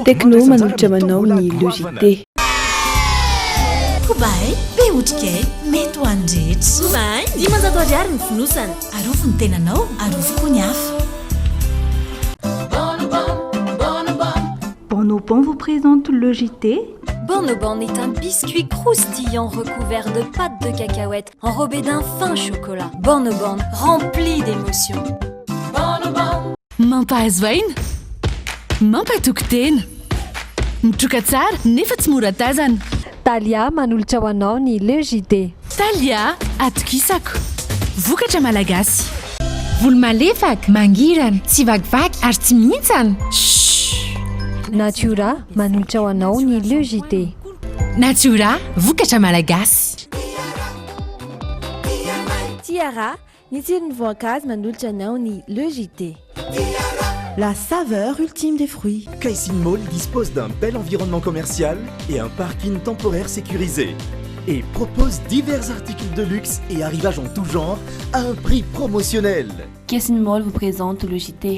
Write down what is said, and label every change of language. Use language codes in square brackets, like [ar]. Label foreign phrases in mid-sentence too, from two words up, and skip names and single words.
[mg] Tecno manolotra manao ny [fr] le JT. [mg] Kobai, be otrikay, mety ho andretra. Kobai, 500 ariary ny fonosana. Arofo ny tenanao, arofo koa ny hafa. [fr] Bonobon vous présente le JT. Bonobon est un biscuit croustillant recouvert de pâte de cacahuète enrobé d'un fin chocolat. Bonobon, rempli d'émotions. Bonobon. [mg] Mampahazo aina, mampatokotena, mitroka tsara nefa tsy mora tazana. Talia manolotra ho anao ny [fr] le JT. [mg] Talia atokisako, vokatra malagasy. Volo malefaka, mangirana, tsy vakivaky ary tsy mihintsana. Natura manolotra ho anao ny [fr] le JT. [mg] Natura vokatra malagasy. Tiara ny tsiron'ny voankazo manolotra anao ny [fr] le JT. La saveur ultime des fruits. Kaisin Mall dispose d'un bel environnement commercial et un parking temporaire sécurisé. Et propose divers articles de luxe et arrivages en tout genre à un prix promotionnel. Kaisin Mall vous présente le JT.